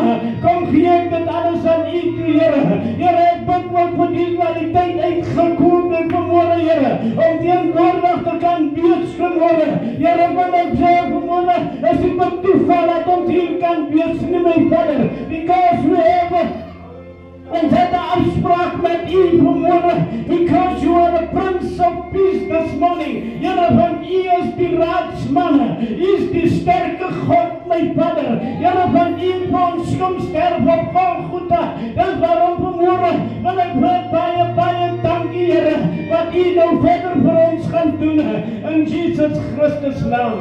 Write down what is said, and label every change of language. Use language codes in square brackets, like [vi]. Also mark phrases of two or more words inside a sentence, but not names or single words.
[af] Kom gee ek dit alles aan U toe, Here. Here, ek bid ook vir die kwaliteit uitgekomen vanmorgen, Here, om teenwoordig te kan wees vanmorgen. Here, wat ek sê vanmorgen, is nie met toeval dat ons hier kan wees nie, my Vader, [en] because we have [af] ons het 'n afspraak met U vanmorgen, [en] because You are the Prince of Peace this morning. [af] Here, van U is die raadsman, U is die sterke God, my Vader. Here, van U vir ons kom sterf op Golgotha. Dis waarom vanmorgen wil ek baie dankie, Here, wat U nou verder vir ons gaan doen, in Jesus Christus naam.